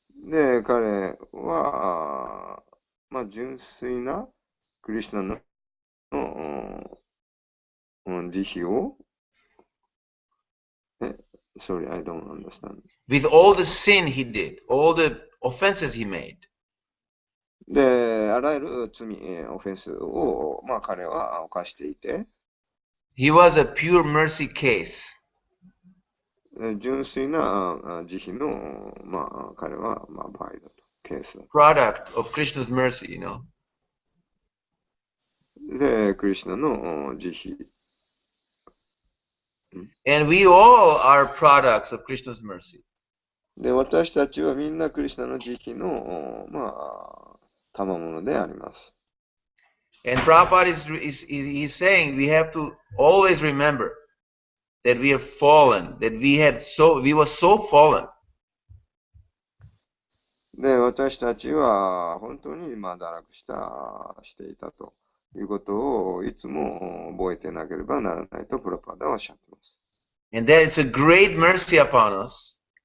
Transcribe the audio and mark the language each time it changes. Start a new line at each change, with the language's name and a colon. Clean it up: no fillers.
Japanese: で、彼は、純粋なクリシュナの慈悲を、
English: Sorry, I don't understand. With all the sin he did, all the offenses he made.
Japanese: で、あらゆる罪、オフェンスを、彼は犯していて、
English: He was a pure mercy case.
Japanese: 純粋な慈悲の、彼は、場合だと、ケースだと。
English: Product of Krishna's mercy, you know.
Japanese: で、クリシュナの慈悲。
English: And we all are products of Krishna's mercy.
Japanese: で、私たちはみんなクリシュナの慈悲の、賜物であります。
English: And Prabhupada is saying we have to always remember that we are fallen, that we were so fallen.
Japanese: で、私たちは本当に堕落していたということをいつも覚えてなければならないとプラパダはおっしゃっています。
English: And that it's a great mercy upon us.